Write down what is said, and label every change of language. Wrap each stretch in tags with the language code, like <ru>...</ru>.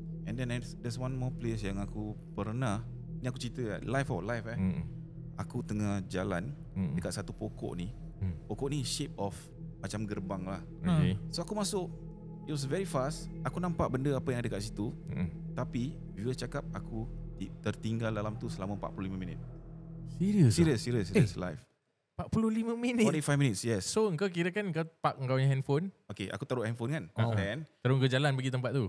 <en>And then there's one more place</en> <ms>yang aku pernah, ni aku cerita live Aku tengah jalan dekat satu pokok ni. Pokok ni</ms> <en>shape of</en> <ms>macam gerbang lah.</ms> <en>So</en> <ms>aku masuk,</ms> <en>it was very fast.</en> <ms>Aku nampak benda apa yang ada kat situ. Tapi viewer cakap aku tertinggal dalam tu selama 45 minit. Serius live. 45 minit.</ms> <en>45 minutes, yes.</en> <ms>So kau kira kan kau park kau punya handphone. Okay, aku taruh handphone kan. Then terus ke jalan pergi tempat tu.</ms>